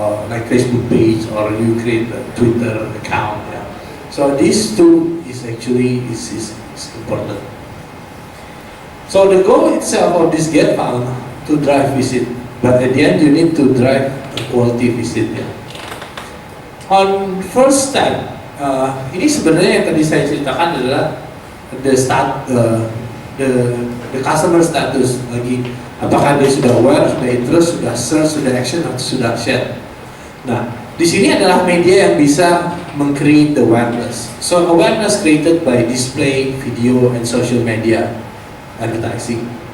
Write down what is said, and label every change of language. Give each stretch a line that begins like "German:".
English: Like Facebook page, or you create a Twitter account. Yeah. So these 2 is actually is important. So the goal itself of this get found to drive visit, but at the end you need to drive a quality visit. Yeah. On first step,
Indonesian: ini sebenarnya yang tadi saya ceritakan adalah
English: the customer status
Indonesian: lagi. Apakah dia sudah aware, sudah interest, sudah search, sudah action, atau sudah share. Nah, di sini adalah media yang bisa meng-create the awareness.
English: So awareness created by display, video, and social media advertising.